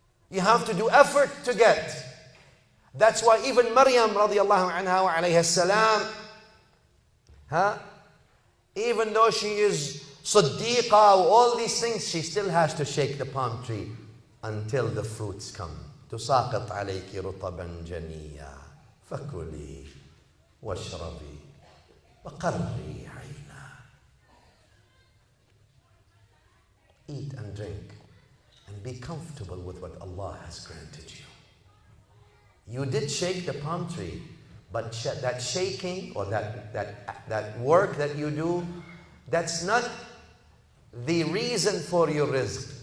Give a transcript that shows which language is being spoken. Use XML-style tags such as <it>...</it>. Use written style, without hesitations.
<en>You have to do effort to get. That's why even Maryam radiallahu anha wa alayha salam, even though she is Siddiqa, all these things, she still has to shake the palm tree until the fruits come.</en> <ar>تساقط عليك رطبا جنيا فكلي واشربي وقري عينا.</ar> <en>Eat and drink and be comfortable with what Allah has granted you. You did shake the palm tree, but that shaking or that work that you do, that's not the reason for your rizq.</en>